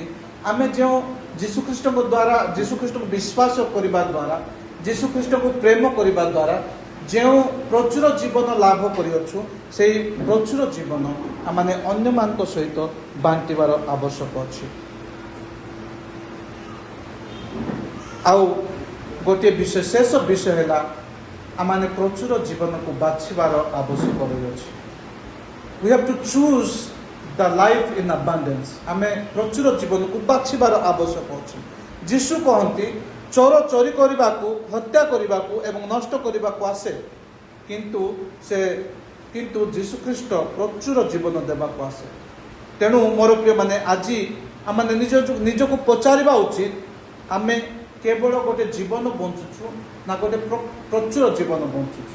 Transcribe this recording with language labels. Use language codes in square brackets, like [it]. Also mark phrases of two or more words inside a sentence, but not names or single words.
[or] ଆମେ ଯେଉଁ ଯୀଶୁଖ୍ରୀଷ୍ଟଙ୍କ ଦ୍ୱାରା, ଯୀଶୁଖ୍ରୀଷ୍ଟଙ୍କୁ ବିଶ୍ୱାସ କରିବା ଦ୍ୱାରା, ଯୀଶୁଖ୍ରୀଷ୍ଟଙ୍କୁ ପ୍ରେମ କରିବା ଦ୍ୱାରା ଯେଉଁ ପ୍ରଚୁର ଜୀବନ ଲାଭ କରିଅଛୁ, ସେହି ପ୍ରଚୁର ଜୀବନ ଆମମାନେ ଅନ୍ୟମାନଙ୍କ ସହିତ ବାଣ୍ଟିବାର ଆବଶ୍ୟକ ଅଛି। ଆଉ ଗୋଟିଏ ବିଷୟ, ଶେଷ ବିଷୟ ହେଲା ଆମମାନେ ପ୍ରଚୁର ଜୀବନକୁ ବାଛିବାର ଆବଶ୍ୟକ ରହିଅଛି। [en] We have to choose the life in abundance. [or] ଆମେ ପ୍ରଚୁର ଜୀବନକୁ ବାଛିବାର ଆବଶ୍ୟକ ଅଛି। ଯୀଶୁ କହନ୍ତି, ଚୋର ଚୋରି କରିବାକୁ, ହତ୍ୟା କରିବାକୁ ଏବଂ ନଷ୍ଟ କରିବାକୁ ଆସେ, କିନ୍ତୁ ଯୀଶୁଖ୍ରୀଷ୍ଟ ପ୍ରଚୁର ଜୀବନ ଦେବାକୁ ଆସେ। ତେଣୁ ମୋର ପ୍ରିୟମାନେ, ଆଜି ଆମେ ନିଜକୁ ପଚାରିବା ଉଚିତ, ଆମେ କେବଳ ଗୋଟେ ଜୀବନ ବଞ୍ଚୁଛୁ ନା ଗୋଟେ ପ୍ରଚୁର ଜୀବନ ବଞ୍ଚୁଛୁ?